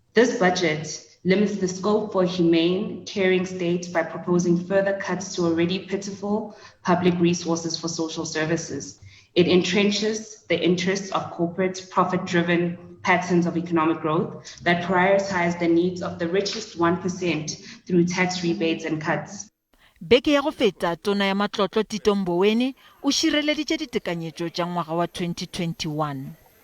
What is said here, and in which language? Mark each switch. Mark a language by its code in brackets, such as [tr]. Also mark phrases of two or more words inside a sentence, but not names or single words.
[en] This budget limits the scope for a humane, caring state by proposing further cuts to already pitiful public resources for social services. It entrenches the interests of corporate, profit-driven patterns of economic growth that prioritize the needs of the richest 1% through tax rebates and cuts. [nso] Beke ya go feta tona ya matlotlo Tito Mboweni o šireleditše ditekanyetšo tša ngwaga wa 2021.